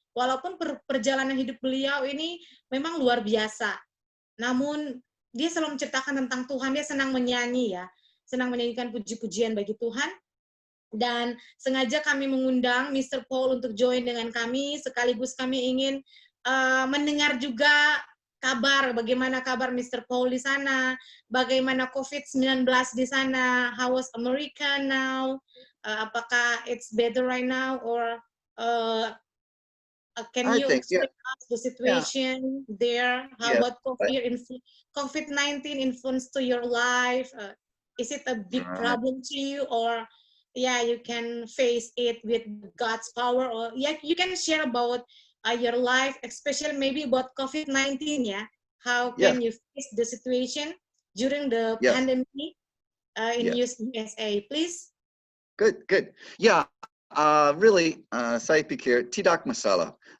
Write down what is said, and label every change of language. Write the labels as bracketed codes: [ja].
[id] Walaupun perjalanan hidup beliau ini memang luar biasa, namun dia selalu menceritakan tentang Tuhan. Dia senang menyanyi ya, senang menyanyikan puji-pujian bagi Tuhan. Dan sengaja kami mengundang Mr. Paul untuk join dengan kami, sekaligus kami ingin mendengar juga kabar, bagaimana kabar Mr. Paul di sana, bagaimana COVID-19 di sana, [en] how was America now, [id] apakah [en] it's better right now, or can you explain us the situation there? How about COVID-19 influence to your life? Is it a big problem to you, or you can face it with God's power, or you can share about your life, especially maybe about COVID-19, How can you face the situation during the pandemic in USA, please? Good. Yeah, Really, [id] saya pikir tidak masalah.